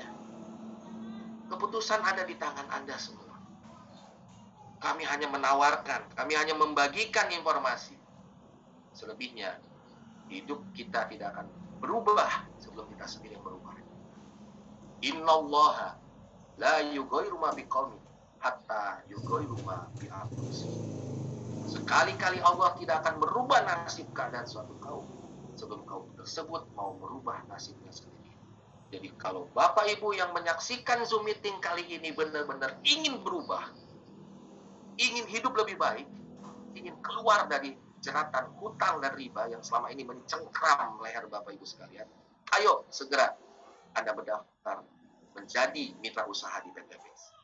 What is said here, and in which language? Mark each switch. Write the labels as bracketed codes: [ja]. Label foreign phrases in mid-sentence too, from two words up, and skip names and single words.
[id] Keputusan ada di tangan Anda semua. Kami hanya menawarkan, kami hanya membagikan informasi. Selebihnya, hidup kita tidak akan berubah sebelum kita sendiri yang berubah. [ar] إن الله لا يغير ما بقوم حتى يغيروا ما بأنفسهم. [id] Sekali-kali Allah tidak akan merubah nasib keadaan suatu kaum sebelum kaum tersebut mau merubah nasibnya sendiri. Jadi kalau Bapak Ibu yang menyaksikan Zoom meeting kali ini benar-benar ingin berubah, ingin hidup lebih baik, ingin keluar dari jeratan hutang dan riba yang selama ini mencengkram leher Bapak Ibu sekalian, ayo segera Anda berdaftar menjadi mitra usaha di PTBS.